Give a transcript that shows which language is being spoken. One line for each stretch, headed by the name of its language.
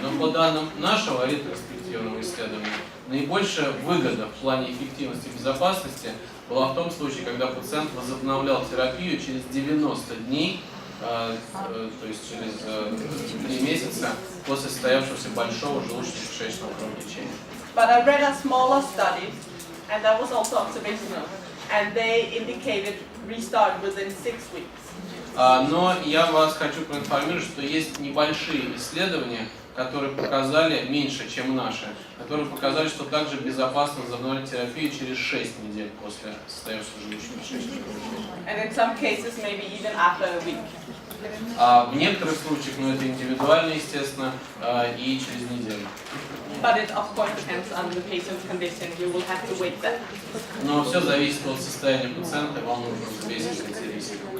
Russian: Но по данным нашего ретроспективного исследования, наибольшая выгода в плане эффективности и безопасности была в том случае, когда пациент возобновлял терапию через 90 дней, то есть через 3 месяца после состоявшегося большого желудочно-кишечного кровотечения.
English: But I read a smaller study, and that was also observational, and they indicated restart within 6 weeks.
Russian: Но я вас хочу проинформировать, что есть небольшие исследования, которые показали, меньше, чем наши, которые показали, что также безопасно возобновлять терапию через 6 недель после состоявшегося желудочно-кишечного кровотечения.
English: And in some cases, maybe even after a week.
Russian: В некоторых случаях, но это индивидуально, естественно, и через неделю.
English: But it of course depends on the patient's condition. You will have to wait that.
Russian: Но все зависит от состояния пациента, вам нужно взвесить эти риски.